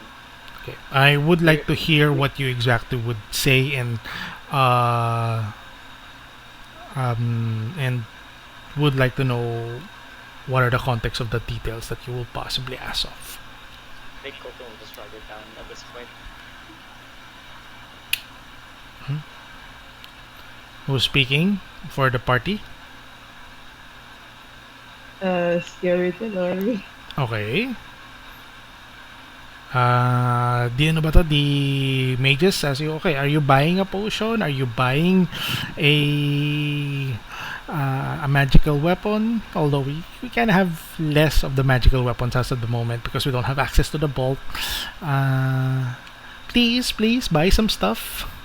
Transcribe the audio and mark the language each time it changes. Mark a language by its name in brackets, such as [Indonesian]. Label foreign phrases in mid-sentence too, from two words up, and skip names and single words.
[English] Okay, I would like to hear what you exactly would say and would like to know what are the context of the details that you will possibly ask of. I think COLTON will just write it down at this point. Who's speaking for the party? Scary TELLORI. [Filipino] Okay. Di ano ba to? [English] The mages as you, okay, are you buying a potion? Are you buying a magical weapon? Although we can have less of the magical weapons as of the moment because we don't have access to the bulk. Please buy some stuff.